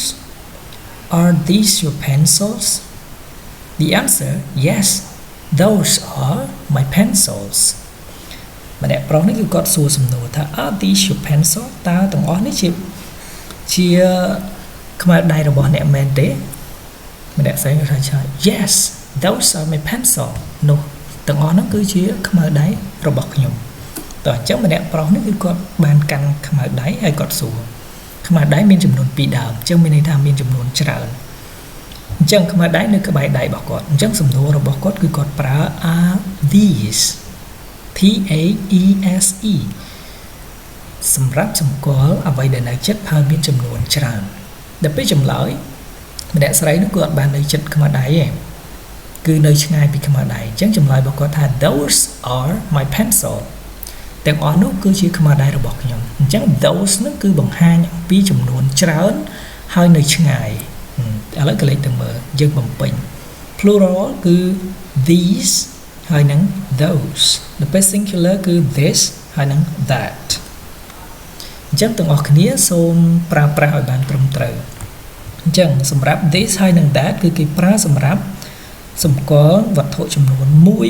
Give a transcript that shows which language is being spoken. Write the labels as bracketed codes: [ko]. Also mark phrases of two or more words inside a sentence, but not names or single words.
[en] Are these your pencils? The answer yes those are my pencils [km] ម្នាក់ប្រុសនេះគឺគាត់សួរសំណួរថា [en] Are these your pencils? [km] តើទាំងអស់នេះជាខ្មៅដៃរបស់អ្នកមែនទេម្នាក់ស្រីគាត់ថាឆ្លើយ [en] Yes those are my pencil [km] នោះទាំងអស់ហ្នឹងគឺជាខ្មៅដៃរបស់ខ្ញុំតោះអញ្ចឹងម្នាក់ប្រុសនេះគឺគាត់បានកាន់ខ្មៅដៃហើយគាត់សួរខ្មៅដៃមានចំនួន2ដើមអញ្ចឹងមានន័យថា មានចំនួនច្រើនអញ្ចឹងខ្មៅដៃនៅក្បែរដៃរបស់គាត់អញ្ចឹងសំណួររបស់គាត់គឺគាត់ប្រើ [en] are these [km] T A E S E សម្រាប់សម្គាល់អ្វីដែលនៅចិត្ត ហើយមានចំនួនច្រើនដល់ពេលចម្លើយម្នាក់ស្រីនោះគាត់បាននៅចិត្តខ្មៅដៃឯងគឺនៅឆ្ងាយពីខ្មៅដៃអញ្ចឹងចម្លើយរបស់គាត់ថា [en] those are my pencil [km] ទាំងអស់នោះគឺជាខ្មៅដៃរបស់ខ្ញុំអញ្ចឹង those នោះគឺបង្ហាញអំពីចំនួនច្រើនហើយនៅឆ្ងាយឥឡូវក៏លេខទៅមើលយើងបំពេញ plural គឺ these ហើយនឹង those ដល់ពេល singular គឺ this ហើយនឹង that អញ្ចឹងទាំងអស់គ្នាសូមប្រើប្រាស់ឲ្យបានត្រឹមត្រូវអញ្ចឹងសម្រាប់ this ហើយនឹង that គឺគេប្រើសម្រាប់សម្គាល់វត្ថុចំនួន